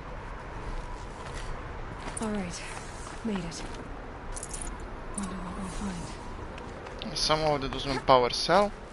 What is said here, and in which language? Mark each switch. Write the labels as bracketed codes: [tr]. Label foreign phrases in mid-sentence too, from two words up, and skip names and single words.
[en] Alright, made it. Wonder what we'll find. [bs] Samo ovdje da uzmem [en] power cell.